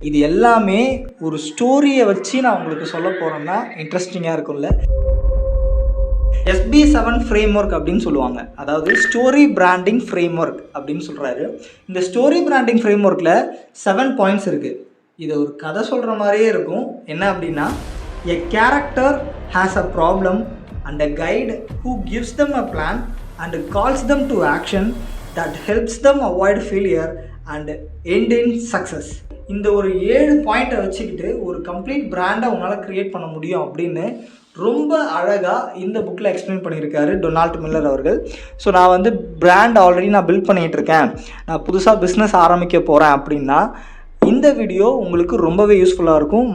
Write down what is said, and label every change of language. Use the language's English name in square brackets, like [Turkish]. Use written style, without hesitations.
[Tamil] இது எல்லாமே ஒரு ஸ்டோரியை வச்சு நான் உங்களுக்கு சொல்ல போகிறேன்னா இன்ட்ரெஸ்டிங்காக இருக்கும்ல. SB7 ஃப்ரேம்ஒர்க் அப்படின்னு சொல்லுவாங்க. அதாவது ஸ்டோரி பிராண்டிங் ஃப்ரேம்ஒர்க் அப்படின்னு சொல்கிறாரு. இந்த ஸ்டோரி பிராண்டிங் ஃப்ரேம்ஒர்க்கில் 7 பாயிண்ட்ஸ் இருக்குது. இது ஒரு கதை சொல்கிற மாதிரியே இருக்கும். என்ன அப்படின்னா, [English] A character has a problem and a guide who gives them a plan and calls them to action that helps them avoid failure and end in success. [Tamil] இந்த ஒரு 7 பாயிண்ட்டை வச்சுக்கிட்டு ஒரு கம்ப்ளீட் பிராண்டை உன்னால் க்ரியேட் பண்ண முடியும் அப்படின்னு ரொம்ப அழகாக இந்த புக்கில் எக்ஸ்பிளைன் பண்ணியிருக்காரு டொனால்ட் மில்லர் அவர்கள். ஸோ நான் பிராண்ட் ஆல்ரெடி நான் பில்ட் பண்ணிகிட்டு இருக்கேன், நான் புதுசாக பிஸ்னஸ் ஆரம்பிக்க போகிறேன் அப்படின்னா இந்த வீடியோ உங்களுக்கு ரொம்பவே யூஸ்ஃபுல்லாக இருக்கும்.